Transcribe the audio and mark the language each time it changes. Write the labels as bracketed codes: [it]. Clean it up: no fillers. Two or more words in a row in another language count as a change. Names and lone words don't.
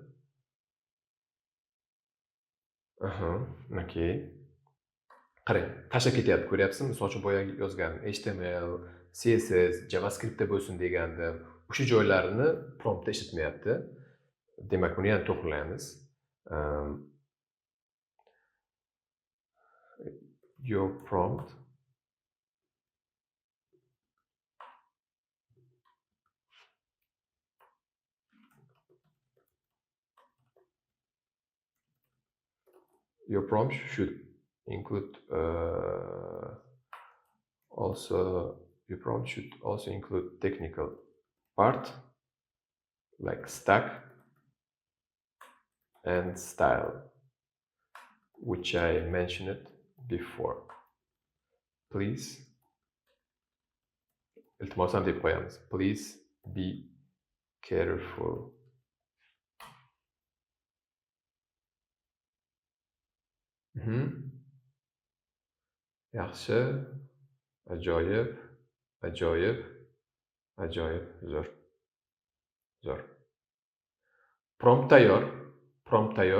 [en] Okay. [uz] Qarang, tashlab ketyapti, ko'ryapsizmi? Misol uchun boyagi yozgan HTML, CSS, JavaScriptda bo'lsin degandim. O'sha joylarini promptda ishlatmayapti. Demak, buni ham to'g'rilaymiz. [en] Your prompt should include also include technical part like stack and style, which I mentioned before. Please, [uz] iltimosam deb qo'yamiz. [en] Please be careful. [uz] Yaxshi, ajoyib, zo'r. Prompt tayyor.